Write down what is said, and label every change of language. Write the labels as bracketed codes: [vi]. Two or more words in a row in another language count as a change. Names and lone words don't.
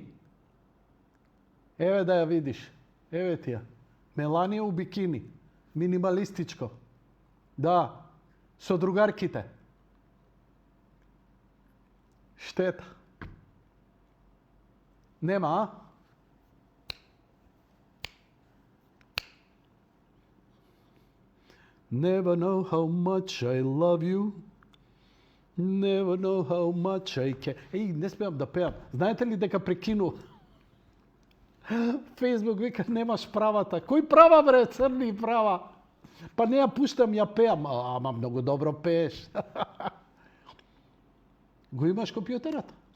[mk] Еве да ја видиш. Еве ти ја. Меланија у бикини. Минималистичко. Да. Со другарките. Штета. Нема, а? [en] Never know how much I love you. Never know how much I care. [mk] Еј, не смеам да пеам. Знаете ли дека прекину? Фейсбук вика, немаш правата. Кој права, бре, црни права? Па не ја пуштам, ја пеам. Ама многу добро пееш. Го имаш компјутерот?